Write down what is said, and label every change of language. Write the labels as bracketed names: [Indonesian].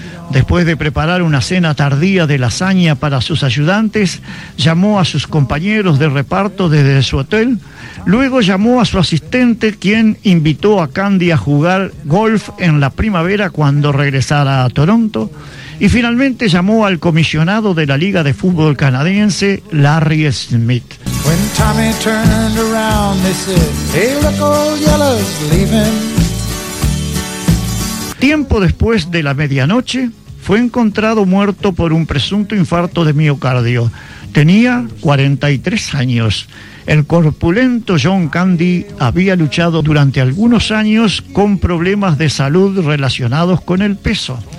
[Spanish] Después de preparar una cena tardía de lasaña para sus ayudantes, llamó a sus compañeros de reparto desde su hotel. Luego llamó a su asistente, quien invitó a Candy a jugar golf en la primavera cuando regresara a Toronto. Y finalmente llamó al comisionado de la Liga de Fútbol Canadiense, Larry Smith. [English] When Tommy turned around, they said, "Hey, look, old yellow's leaving." [Spanish] Tiempo después de la medianoche, fue encontrado muerto por un presunto infarto de miocardio. Tenía 43 años. El corpulento John Candy había luchado durante algunos años con problemas de salud relacionados con el peso.